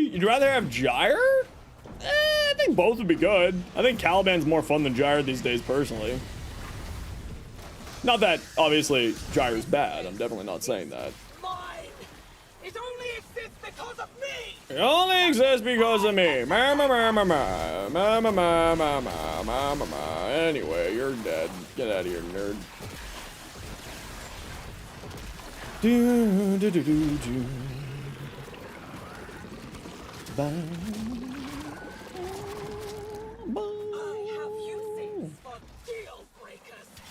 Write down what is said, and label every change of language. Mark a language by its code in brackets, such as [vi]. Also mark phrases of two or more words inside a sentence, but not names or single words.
[en] Whee! You'd rather have Gyre? think both would be good. I think Caliban's more fun than Gyre these days, personally. Not that, obviously, Gyre's bad. I'm definitely not saying that. Mine! It only exists because of me! It only exists because of me. Ma ma ma ma ma ma ma ma ma ma ma ma ma. Anyway, you're dead. Get out of here, nerd. Do do do do do. Bye. I have uses for deal breakers.